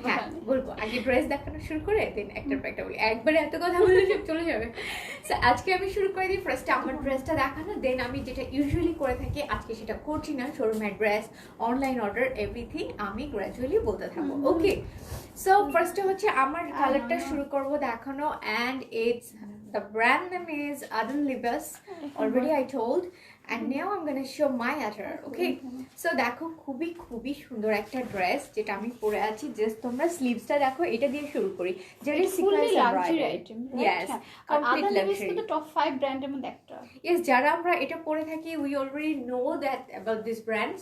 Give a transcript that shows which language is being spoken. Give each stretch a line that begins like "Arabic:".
Bangla: হ্যাঁ বলবো, আগে ড্রেস দেখানো শুরু করে দেন একটার পর একটা বলি, একবারে এত কথা বলে সব চলে যাবে। সো আজকে আমি শুরু করে দিই ফার্স্টে আমার ড্রেসটা দেখানো, দেন আমি যেটা ইউজুয়ালি করে থাকি আজকে সেটা করছি না, showroom address, online order, everything আমি গ্র্যাজুয়ালি বলতে থাকবো, ওকে? সো ফার্স্টে হচ্ছে আমার কালারটা শুরু করবো দেখানো,
English: And it's the brand name is Adul Libas, already I told, and now I'm gonna show my attire, okay?
Bangla: So দেখো খুবই খুবই সুন্দর একটা ড্রেস যেটা আমি পরে আছি, জাস্ট তোমরা স্লিভসটা দেখো, এটা দিয়ে শুরু করি, যেটা sequence luxury item, yes, complete luxury, তো টপ 5 ব্র্যান্ডের মধ্যে একটা।
English: yes,
Bangla: যারা আমরা এটা পরে থাকি
English: We already know that about this brand.